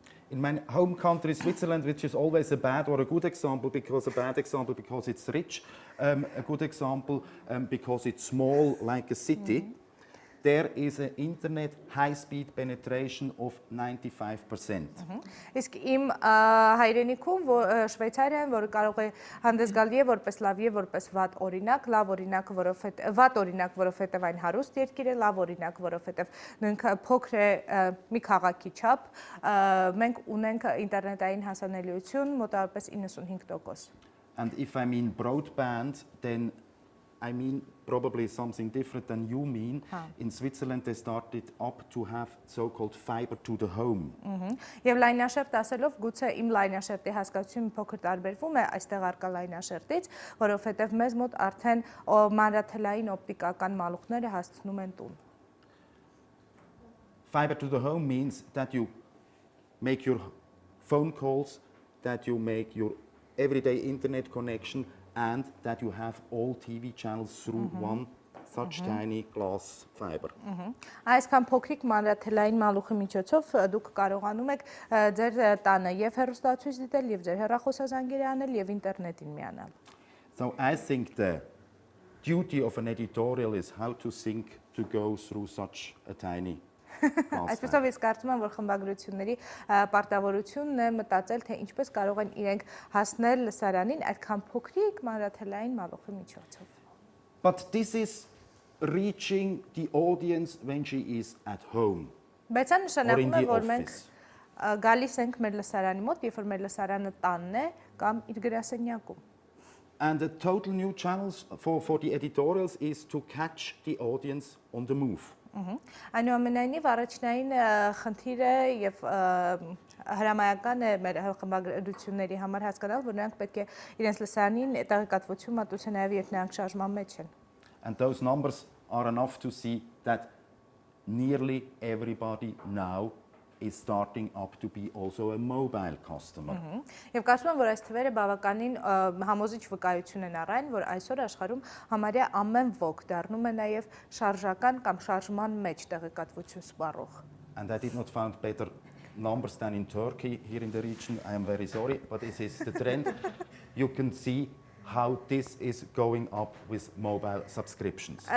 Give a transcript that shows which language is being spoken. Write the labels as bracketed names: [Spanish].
[English] In my home country, Switzerland, which is always a bad or a good example, because a bad example because it's rich, a good example because it's small, like a city. there is an internet high-speed penetration of 95%. [Armenian] Իսկ իմ հայրենիքում Շվեյցարիայում, որը կարող է հանդես գալ եւ որպես լավ եւ որպես վատ օրինակ, լավ օրինակ, վատ օրինակ, որովհետեւ այն հարուստ երկիր է, լավ օրինակ, որովհետեւ նույնքը փոքր է մի քաղաքի չափ, մենք ունենք ինտերնետային հասանելիություն մոտավորապես 95%. [English] And if I mean broadband, then I mean probably something different than you mean. In Switzerland, they started up to have so-called fiber to the home. [Armenian] Եվ լայնաշերտ ասելով, գուցե իմ լայնաշերտի հասկացությունը փոքր տարբերվում է այստեղ արկա լայնաշերտից, որովհետև մեզ մոտ արդեն մանրաթելային օպտիկական մալուխները հասցնում են տուն։ [English] Fiber to the home means that you make your phone calls, that you make your everyday internet connection, and that you have all TV channels through one such tiny glass fiber. [Armenian] Այսքան փոքրիկ մանրաթելային մալուխի միջոցով դուք կարողանում եք ձեր տանը եւ հեռուստացույց դիտել եւ ձեր հեռախոսազանգերը անել եւ ինտերնետին միանալ։ [English] So I think the duty of an editorial is how to think to go through such a tiny [Armenian] Այսպեսով ես կարծում եմ, որ խմբագրությունների պարտավորությունն է մտածել, թե ինչպես կարող են իրենք հասնել լսարանին այդքան փոքրիկ մանրաթելային մալուխի միջոցով։ [English] But this is reaching the audience when she is at home. [Armenian] Բայց այն նշանակում է, որ մենք [English] office. [Armenian] գալիս ենք մեր լսարանի մոտ, երբ որ մեր լսարանը տանն է կամ իր գրասենյակում։ [English] And the total new channels for the editorials is to catch the audience on the move. [Armenian] Այնուամենայնիվ առաջնային խնդիրը եւ հրամայական է մեր խմբագրությունների համար հասկանալ, որ նրանք պետք է իրենց լսարանին տեղեկատվություն մատուցեն նաեւ երբ նրանք շարժման մեջ են։ [English] And those numbers are enough to see that nearly everybody now is starting up to be also a mobile customer. [Armenian] Եվ կարծում եմ, որ այս թվերը բավականին համոզիչ վկայություն են առայն, որ այսօր աշխարհում համարյա ամեն ոք դառնում է նաև շարժական կամ շարժման մեջ տեղեկատվություն սպառող։ [English] And I did not find better numbers than in Turkey here in the region. I am very sorry, but this is the trend. You can see how this is going up with mobile subscriptions.